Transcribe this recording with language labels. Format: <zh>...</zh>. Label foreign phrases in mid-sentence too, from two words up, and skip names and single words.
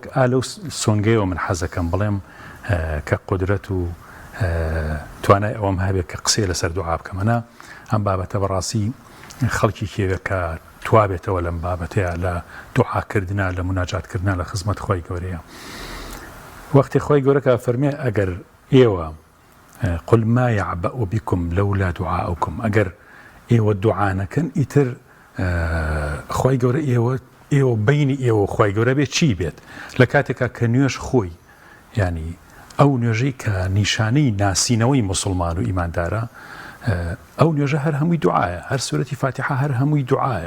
<ckb>ئالەو سۆنگەیەوە من حەزەکەم بڵێم کە قودرەت و توانای ئەوەم هەبێت کە قسەی لەسەر دوعا بکەمەنا. ئەم بابەتە بەڕاستی خەڵکی کێوێت کە توابێتەوە لەم بابەتەیە لە دوعاکردنا، لە مناجاتکردنا لە خزمەت خۆی گەورەیە. وەختی خۆی گەورەکە فەرمێ ئەگەر ئێوە</ckb> <ar>قل ما يعبأ بكم لولا دعاؤكم،</ar> <ckb>ئەگەر ئێوە دوعا نەکەن ئیتر خۆی گەورە ئێوە بینی ئێوە خۆی گەورە بێت چی بێت لە کاتێکا کە نوێژ خۆی، ینی ئەو نوێژەی کە نیشانەی ناسینەوەی مسلمان و ئیماندارە، ئەو نوێژە هەر هەمووی دوعایە، هەر سورەتی فاتحە هەر هەمووی دوعایە.</ckb>